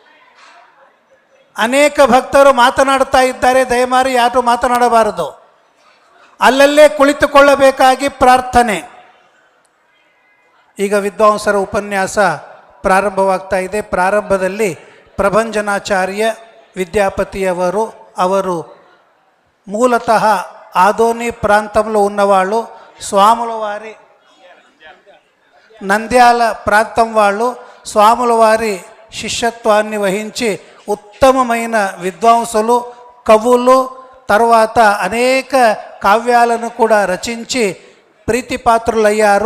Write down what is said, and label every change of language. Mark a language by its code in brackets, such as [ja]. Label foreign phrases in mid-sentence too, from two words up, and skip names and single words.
[kn] ಅನೇಕ ಭಕ್ತರು ಮಾತನಾಡ್ತಾ ಇದ್ದಾರೆ, ದಯಮಾಡಿ ಯಾರು ಮಾತನಾಡಬಾರದು, ಅಲ್ಲಲ್ಲೇ ಕುಳಿತುಕೊಳ್ಳಬೇಕಾಗಿ ಪ್ರಾರ್ಥನೆ. ಈಗ ವಿದ್ವಾಂಸರ ಉಪನ್ಯಾಸ ಪ್ರಾರಂಭವಾಗ್ತಾ ಇದೆ. ಪ್ರಾರಂಭದಲ್ಲಿ ಪ್ರಭಂಜನಾಚಾರ್ಯ విద్యాపతియವರು ಅವರು ಮೂಲತಃ [te] ఆదోని ప్రాంతంలో ఉన్నవాళ్ళు, స్వాముల వారి నంద్యాల ప్రాంతం వాళ్ళు, స్వాముల వారి శిష్యత్వాన్ని వహించి ఉత్తమమైన విద్వాంసులు, కవులు, తర్వాత అనేక కావ్యాలను కూడా రచించి ప్రీతిపాత్రులయ్యారు.